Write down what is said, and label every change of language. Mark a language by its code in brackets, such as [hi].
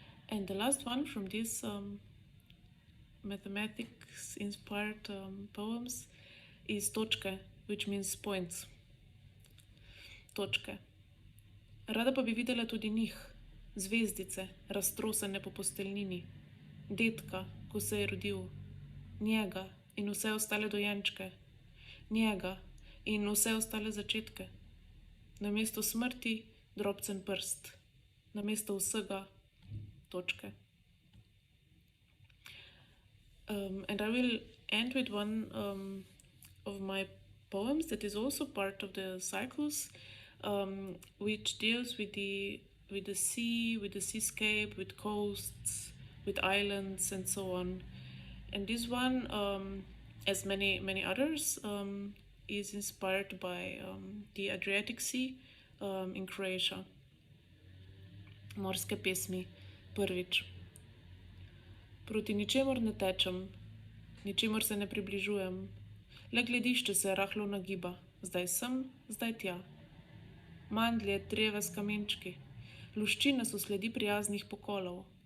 [en] And the last one from this mathematics-inspired poems is točke, which means points. [sl] Točke. Rada pa bi videla tudi njih, zvezdice, raztrosene po posteljnini, detka, ko se je rodil, njega in vse ostale dojenčke, njega in vse ostale začetke. Namesto smrti drobcen prst, namesto vsega točke. [en] And I will end with one of my poems that is also part of the cycles, which deals with the sea, with the seascape, with coasts, with islands, and so on. And this one, as many others, is inspired by the Adriatic Sea in Croatia. [sl] Morske pesmi, prvič. Proti ničemur ne tečem, ničemur se ne približujem, le gledišče se rahlo nagiba, zdaj sem, zdaj tja. Mandlje, dreve s kamenčki, luščine so sledi prijaznih pokolov.